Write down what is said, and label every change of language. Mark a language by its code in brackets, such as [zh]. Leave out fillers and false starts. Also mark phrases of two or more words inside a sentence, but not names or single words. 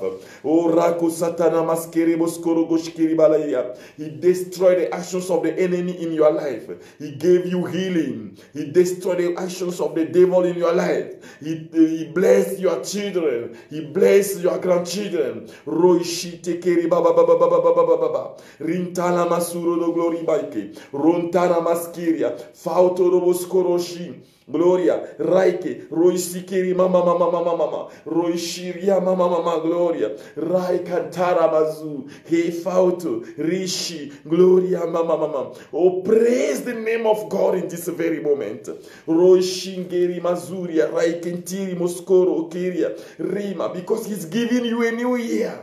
[en] Oh, Rako Satana Maskeribos Korogoshkiribalaya. He destroyed the actions of the enemy in your life. He gave you healing. He destroyed the actions of the devil in your life. He blessed your children. He blessed your grandchildren. Roishite Keribaba Rintala Masuro do Glory Baike. Rontana Maskiria. Fautorobos Koroshi. Gloria, Raike, Roisikiri mama mama mama mama, Roishiria mama mama, Gloria, Raikantara mazu, Hefauto, Rishi, Gloria mama mama. Oh, praise the name of God in this very moment. Roishingeri mazuria, Raikentiri moskoro, Kiria, Rima, because He's giving you a new year.